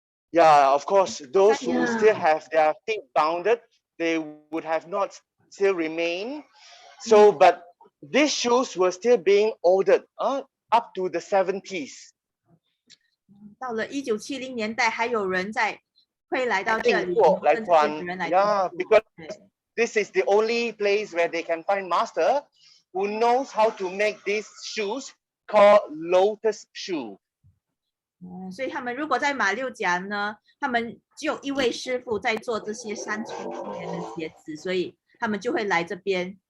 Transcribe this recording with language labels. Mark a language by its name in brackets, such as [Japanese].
[English] Yeah, of course, those who still have their feet bounded, they would have not still remain. So, but these shoes were still being ordered up to the 70s. [Chinese] 到了1970年代，还有人会来到这里，来穿。 [English] Yeah, because this is the only place where they can find master who knows how to make these shoes called Lotus Shoe. [Chinese] 所以他们如果在马六甲呢，他们只有一位师傅在做这些山村精灵的鞋子，所以他们就会来这边。